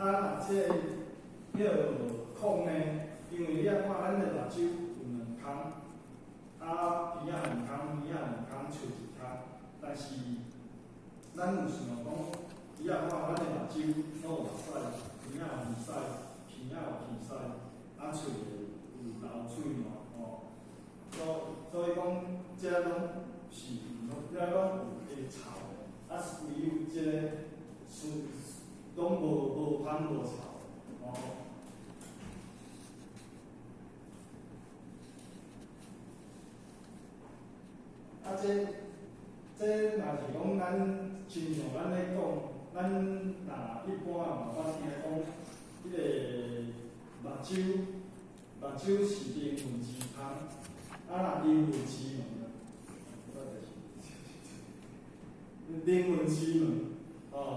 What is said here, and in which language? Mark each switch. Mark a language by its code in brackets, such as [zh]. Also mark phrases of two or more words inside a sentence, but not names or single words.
[nan] 啊，这个孔呢，因为你啊看咱的目睭有两孔，啊鼻仔两孔，耳仔两孔，喙一孔，但是咱有想讲，你啊看咱的目睭拢有目屎，耳仔有耳屎，鼻仔有鼻屎，啊喙有流喙嘛，哦，所以讲这拢是，这拢有会臭的，啊是唯有这个拢无香无臭，哦。啊，这若是讲咱亲像咱咧讲，咱若一般啊，我听讲，迄个目睭是灵魂之窗，啊，若灵魂之门，灵魂之门，哦。